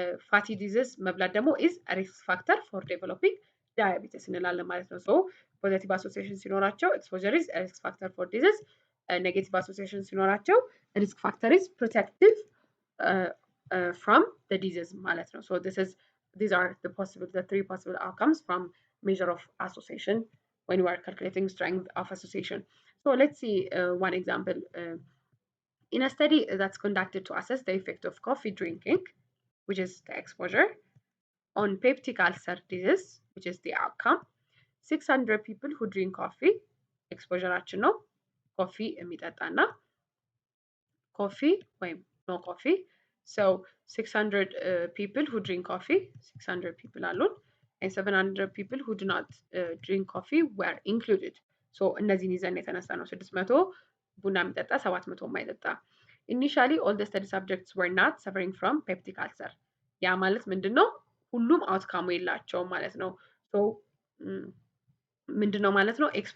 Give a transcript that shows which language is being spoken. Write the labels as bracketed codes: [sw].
[en] ፋቲ ዲዚዝ መብላት ደግሞ ኢዝ ሪስክ ፋክተር ፎር ዴቨሎፒንግ ዳያቢተስ [am] እንላለን ማለት ነው። [en] ሶ ፖዚቲቭ አሶሲዬሽን ሲኖራቸው ኤክስፖዠር ኢዝ ሪስክ ፋክተር ፎር ዲዚዝ፣ ኔጌቲቭ አሶሲዬሽን ሲኖራቸው ሪስክ ፋክተር ኢዝ ፕሮቴክቲቭ from the disease ማለት ነው። So these are the three possible outcomes from measure of association when we are calculating strength of association. So let's see one example. In a study that's conducted to assess the effect of coffee drinking, which is the exposure, on peptic ulcer disease, which is the outcome, 600 people who drink coffee, exposure [am] ነው ኮፊ የሚጠጣና ኮፊ ወይም [en] no coffee. So 600 people who drink coffee, 600 people alone, and 700 people who do not drink coffee were included. [am] So እነዚህን ይዘን የተነሳ ነው 600 ቡና የሚጠጣ 700 የማይጠጣ። [en] Initially all the study subjects were not suffering from peptic ulcer. [am] ያ ማለት ምንድን ነው? ሁሉም አውትካሙ የላቸውም ማለት ነው። ሶ ምንድን ነው ማለት ነው?